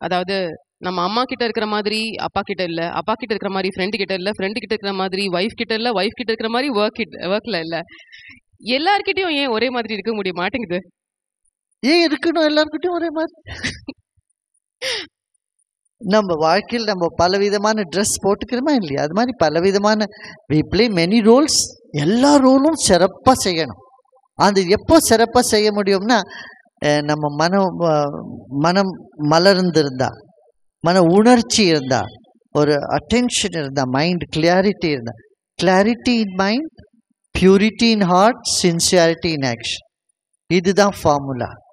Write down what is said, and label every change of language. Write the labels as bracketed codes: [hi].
[ta] அதாவது நம்ம அம்மா கிட்ட இருக்கிற மாதிரி அப்பா கிட்ட இல்ல, அப்பா கிட்ட இருக்கிற மாதிரி ஃப்ரெண்டு கிட்ட இல்ல, ஃப்ரெண்டு கிட்ட இருக்கிற மாதிரி ஒய்ஃப் கிட்ட இல்ல, ஒய்ஃப் கிட்ட இருக்கிற மாதிரி ஒர்க்ல இல்ல. எல்லார்கிட்டயும் ஏன் ஒரே மாதிரி இருக்க முடிய மாட்டேங்குது? ஏன் இருக்கணும் எல்லார்கிட்டயும் ஒரே மாதிரி? நம்ம வாழ்க்கையில் நம்ம பலவிதமான ட்ரெஸ் போட்டுக்கிறோமா இல்லையா? அது மாதிரி பலவிதமான [en] we play many roles. [ta] எல்லா ரோலும் சிறப்பாக செய்யணும். அது எப்போ சிறப்பாக செய்ய முடியும்னா, நம்ம மனம் மலர்ந்திருந்தா, மன உணர்ச்சி இருந்தா, ஒரு அட்டென்ஷன் இருந்தா, மைண்ட் கிளியாரிட்டி இருந்தா, [en] clarity in mind, purity in heart, sincerity in action, [ta] இதுதான் ஃபார்முலா.